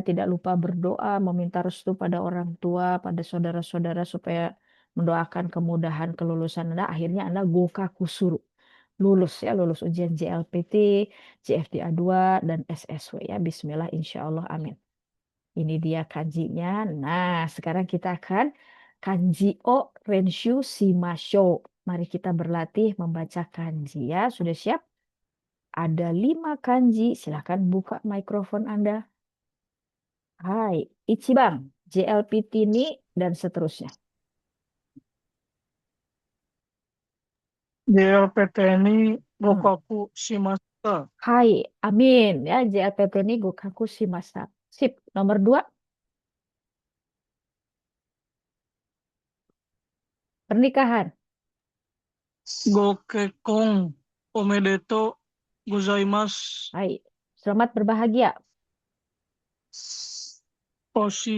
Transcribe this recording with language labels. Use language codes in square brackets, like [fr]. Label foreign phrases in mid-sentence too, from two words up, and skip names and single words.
[id] Tidak lupa berdoa, meminta restu pada orang tua, pada saudara-saudara supaya mendoakan kemudahan kelulusan Anda. Akhirnya Anda [ja] 合格する. [id] Lulus ya, lulus ujian JLPT, JFDA 2, dan SSW ya. Bismillah, [ar] إن شاء الله, [id] amin. Ini dia kanjinya. Nah, sekarang kita akan [ja] 漢字を練習しましょう. [id] Mari kita berlatih membaca kanji ya. Sudah siap? Ada 5 kanji. Silahkan buka mikrofon Anda. [ja] はい、一番, [id] JLPT ini, dan seterusnya. [ja] JLPT ini 合格しました. [id] Hai, amin. Ya, JLPT ini [ja] 合格しました. [id] Sip, nomor 2. Pernikahan. [ja] ご結婚おめでとうございます. [id] Hai, selamat berbahagia. Oshi